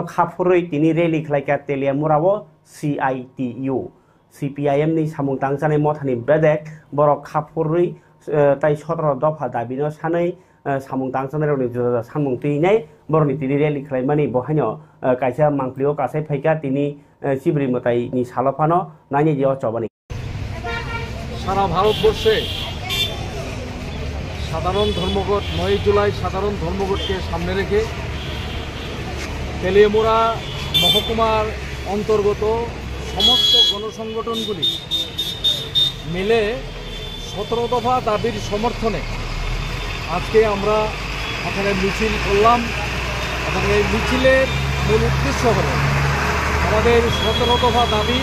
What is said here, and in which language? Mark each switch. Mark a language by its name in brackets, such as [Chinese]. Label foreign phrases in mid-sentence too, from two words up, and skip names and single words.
[Kok Borok] Khapurui tini rally khlaika Telia Murawo CITU CPIM ni samung tangsanai mothani bedek borok Khapurui tai 17 dopha dabino sanai samung tangsanai roni joda samung tinai boroni tini rally khlaimani bohaino kaisa mangplio kasai phaika tini sibri motai ni salopano nani jeo chobani [Bangla] সারা ভারতবর্ষে সাধারণ ধর্মঘট 9 জুলাই সাধারণ ধর্মঘটকে সামনে রেখে তেলিয়ামুড়া মহকুমার অন্তর্গত সমস্ত গণসংগঠনগুলি মিলে 17 দফা দাবির সমর্থনে আজকে আমরা এখানে মিছিল করলাম এবং এই মিছিলের মূল উদ্দেশ্য হল আমাদের 17 দফা দাবি।